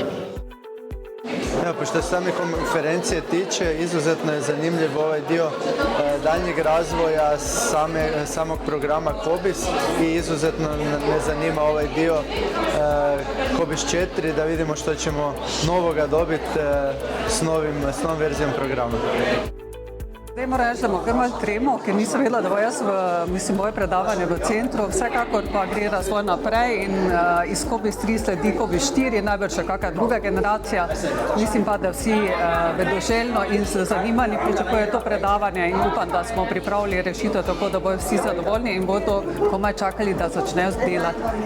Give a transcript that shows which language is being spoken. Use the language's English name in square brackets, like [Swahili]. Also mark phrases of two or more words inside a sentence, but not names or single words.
[Croatian] Evo, što se same konferencije tiče, izuzetno je zanimljiv ovaj dio daljnjeg razvoja samog programa COBIS i izuzetno me zanima ovaj dio COBIS 4, da vidimo što ćemo novoga dobiti s novom verzijom programa. [Slovenian] Zdaj moram reči, da imam kar malo tremo, ker nisem vedela, da bo jaz moje predavanje v centru. Vsekakor pa gre razvoj naprej in iz COBIS 3 sledi COBIS 4, najbrž še kakšna druga generacija. Mislim pa, da vsi vedoželjno in z zanimanjem pričakujejo to predavanje in upam, da smo pripravili rešitev tako, da bodo vsi zadovoljni in bodo komaj čakali, da začnejo delati.